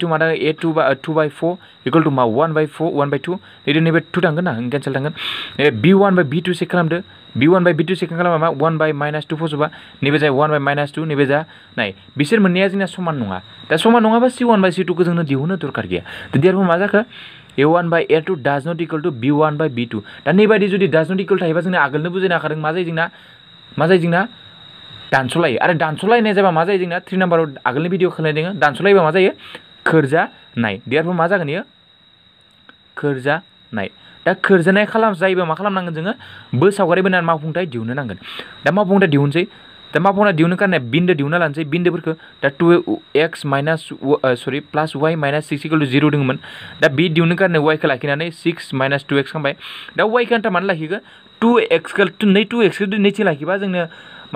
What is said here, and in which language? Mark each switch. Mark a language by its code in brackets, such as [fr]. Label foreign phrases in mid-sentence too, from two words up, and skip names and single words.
[brx] मा दङ a2/4 = मा 1/2 नैबे 2 थांगोन ना केन्सेल थांगोन b1/b2 चेक खालामदो b1/b2 चेक खालामबा मा 1/-2 फजोबा नैबे जाय 1/-2 नैबे जा नाय बिसोर मोननैया जोंना समान नङा दा समान नङाबा c1/c2 खौ जोंनो दिहुननो दरकार गैया देयारफोर मा जाखो a1/a2 [en] does not equal to [brx] b1/b2 दा नैबायदि जुदि [en] does not equal [brx] थायोबा जोंना आगोलनो बुजायनो हाखादों मा जायो जोंना दानस'लायो आरो दानस'लायनाय जाबा मा जायो जोंना 3 नाम्बाराव आगोलनि भिडिअ खालामनाय दङ दानस'लायोबा मा जायो खोरजानाय देयारफोर मा जागोन इयो खोरजानाय दा खोरजानाय जायोबा मा खालामनांगोन जोङो सावगारि बोनानै मावफुंथाय दिहुननो नांगोन दा मावफुंथाय दिहुनसै दा मावफुंथाय दिहुननो कारने बिन्दो दिहुनना लानोसै बिन्दोफोरखौ दा 2x + y - 6 = 0 दङमोन दा बि दिहुननो कारने y खौ लाखिनानै 6 - 2x खालामबाय दा y खौ आन्था मानो लाखिखो 2x खौ नैथिं लाखिबा जोंनो माने